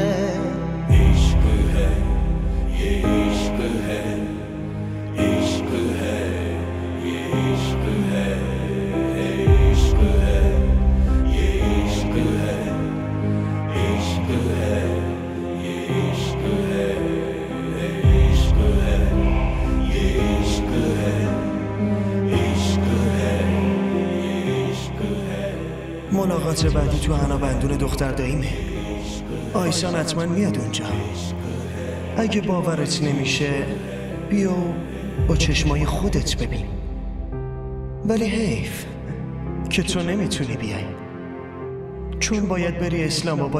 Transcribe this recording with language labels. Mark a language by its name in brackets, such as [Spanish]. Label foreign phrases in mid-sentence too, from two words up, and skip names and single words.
[Hindi] इश्क है, ये इश्क है, इश्क है, ये इश्क है, इश्क है, ये इश्क है, इश्क है, ये इश्क है, इश्क है, ये इश्क है, इश्क है, ये इश्क है। [Persian] ملاقات بعدی تو حنا-بندون دختر داییمه. آیسان حتما میاد اونجا. اگه باورت نمیشه بیا با چشمای خودت ببین. ولی حیف که تو نمیتونی بیای، چون باید بری اسلام آباد.